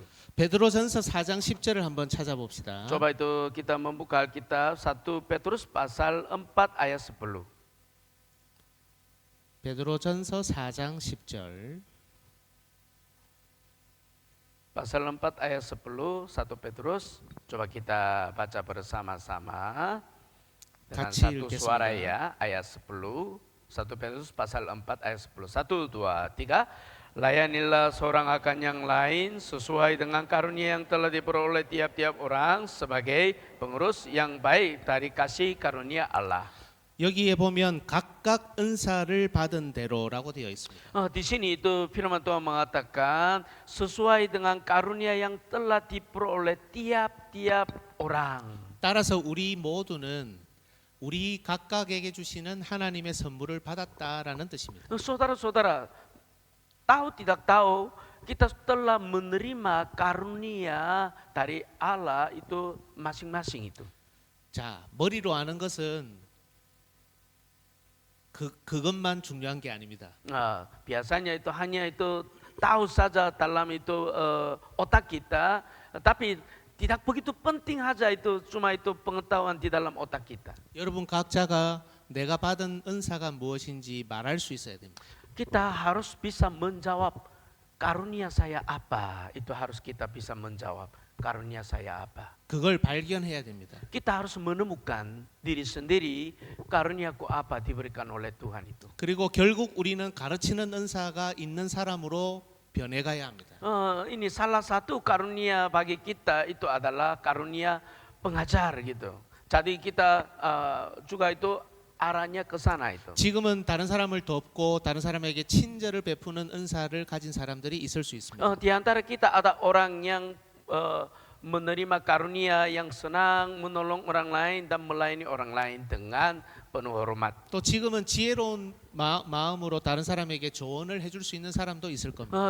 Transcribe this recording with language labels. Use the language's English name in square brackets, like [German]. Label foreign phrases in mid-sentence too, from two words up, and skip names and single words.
[Korean] 베드로전서 4장 10절을 한번 찾아봅시다. [Indonesian] Coba itu kita membuka Alkitab 1 Petrus pasal 4 ayat 10. [Korean] 베드로전서 4장 10절. [Indonesian] Pasal 4 ayat 10, 1 Petrus. Coba kita baca bersama-sama dengan [Korean] 같이 [Indonesian] satu suara [Korean] 읽겠습니다. [Indonesian] ya, ayat 10. 1 Petrus pasal 4 ayat 10. 1, 2, 3. Layanilah seorang akan yang lain sesuai dengan karunia yang telah diperoleh tiap-tiap orang sebagai pengurus yang baik dari kasih karunia Allah. [Korean] 여기에 보면 각각 은사를 받은 대로라고 되어 있습니다. [Indonesian] Di sini itu firman Tuhan mengatakan sesuai dengan karunia yang telah diperoleh tiap-tiap orang. [Korean] 따라서 우리 모두는 우리 각각에게 주시는 하나님의 선물을 받았다라는 뜻입니다. [Indonesian] Saudara-saudara, tahu tidak tahu kita telah menerima karunia dari Allah itu masing-masing itu. [Korean] 자, 머리로 아는 것은 그것만 중요한 게 아닙니다. [Indonesian] Biasanya itu hanya itu tahu saja dalam itu otak kita, tapi tidak begitu penting saja itu cuma itu pengetahuan di dalam otak kita. [Korean] 여러분 각자가 내가 받은 은사가 무엇인지 말할 수 있어야 됩니다. [Indonesian] Kita harus bisa menjawab karunia saya apa, itu harus kita bisa menjawab karunia saya apa. [Korean] 그걸 발견해야 됩니다. [Indonesian] Kita harus menemukan diri sendiri karuniaku apa diberikan oleh Tuhan itu. [Korean] 그리고 결국 우리는 가르치는 은사가 있는 사람으로 변해가야 합니다. [Indonesian] Ini salah satu karunia bagi kita itu adalah karunia pengajar gitu. Jadi kita juga itu arahnya ke sana itu. [Korean] 지금은 다른 사람을 돕고 다른 사람에게 친절을 베푸는 은사를 가진 사람들이 있을 수 있습니다. [Indonesian] Di antara kita ada orang yang menerima karunia yang senang menolong orang lain dan melayani orang lain dengan penuh hormat. [Korean] 또 지금은 지혜로운 마음으로 다른 사람에게 조언을 해줄 수 있는 사람도 있을 겁니다.